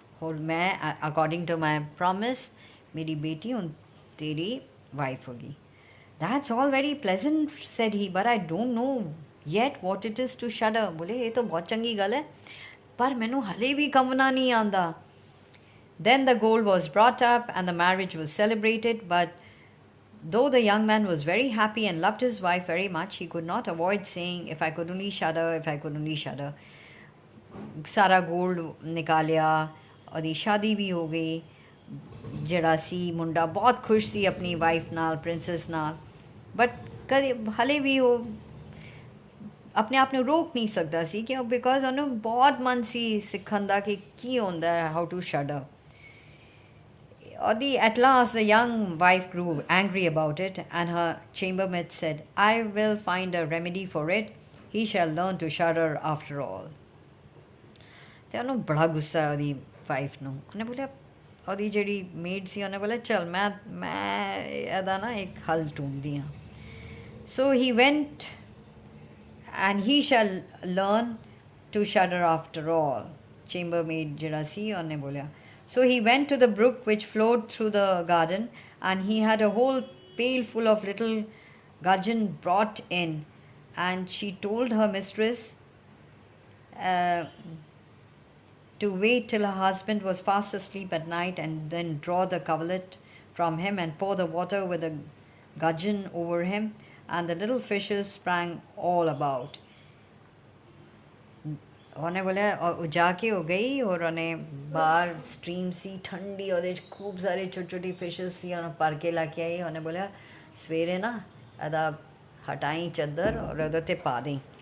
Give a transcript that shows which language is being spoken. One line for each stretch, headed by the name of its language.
Punjabi: ਹੋਰ ਮੈਂ
English: according to my promise
Punjabi: ਮੇਰੀ ਬੇਟੀ ਹੁਣ ਤੇਰੀ ਵਾਈਫ ਹੋਗੀ।
English: That's all very pleasant, said he, but I don't know yet what it is to shudder.
Punjabi: ਬੋਲੇ ਇਹ ਤਾਂ ਬਹੁਤ ਚੰਗੀ ਗੱਲ ਹੈ, ਪਰ ਮੈਨੂੰ ਹਲੇ ਵੀ ਕੰਬਣਾ ਨਹੀਂ ਆਉਂਦਾ।
English: Then the gold was brought up and the marriage was celebrated, but though the young man was very happy and loved his wife very much, he could not avoid saying, if I could only shudder, if I could only shudder.
Punjabi: ਸਾਰਾ gold ਨਿਕਾਲਿਆ, ਉਹਦੀ ਸ਼ਾਦੀ ਵੀ ਹੋ ਗਈ। ਜਿਹੜਾ ਸੀ ਮੁੰਡਾ ਬਹੁਤ ਖੁਸ਼ ਸੀ ਆਪਣੀ ਵਾਈਫ ਨਾਲ, ਪ੍ਰਿੰਸੈਸ ਨਾਲ, ਬਟ ਕਦੇ ਹਲੇ ਵੀ ਉਹ ਆਪਣੇ ਆਪ ਨੂੰ ਰੋਕ ਨਹੀਂ ਸਕਦਾ ਸੀ ਕਿ ਬਿਕੋਜ਼ ਉਹਨੂੰ ਬਹੁਤ ਮਨ ਸੀ ਸਿੱਖਣ ਦਾ ਕਿ ਕੀ ਹੁੰਦਾ ਹੈ,
English: How to shudder. At last the young wife grew angry about it, and her chambermaid said, I will find a remedy for it. He shall learn to shudder after all.
Punjabi: ਤੇ ਉਹਨੂੰ ਬੜਾ ਗੁੱਸਾ ਉਹਦੀ ਵਾਈਫ ਨੂੰ। ਉਹਨੇ ਬੋਲਿਆ, ਉਹਦੀ ਜਿਹੜੀ ਮੇਡ ਸੀ ਉਹਨੇ ਬੋਲਿਆ, ਚਲ ਮੈਂ ਇਹਦਾ ਨਾ ਇੱਕ ਹੱਲ ਢੂੰਢਦੀ ਹਾਂ।
English: So he went and he shall learn to shudder after all.
Punjabi: Chambermaid ਜਿਹੜਾ ਸੀ ਉਹਨੇ ਬੋਲਿਆ।
English: So he went to the brook which flowed through the garden, and he had a whole pail full of little gudgeon brought in, and she told her mistress to wait till her husband was fast asleep at night, and then draw the coverlet from him and pour the water with the gudgeon over him, and the little fishes sprang all about.
Punjabi: ਉਹਨੇ ਬੋਲਿਆ, ਉਹ ਜਾ ਕੇ ਹੋ ਗਈ, ਔਰ ਉਹਨੇ ਬਾਹਰ stream ਸੀ ਠੰਡੀ, ਉਹਦੇ 'ਚ ਖੂਬ ਸਾਰੇ ਛੋਟੀ ਫਿਸ਼ਸ ਸੀ, ਉਹਨੂੰ ਭਰ ਕੇ ਲੈ ਕੇ ਆਈ। ਉਹਨੇ ਬੋਲਿਆ, ਸਵੇਰੇ ਨਾ ਇਹਦਾ ਹਟਾਈ ਚੱਦਰ ਔਰ ਉਹਦੇ 'ਤੇ ਪਾ ਦੇਈ।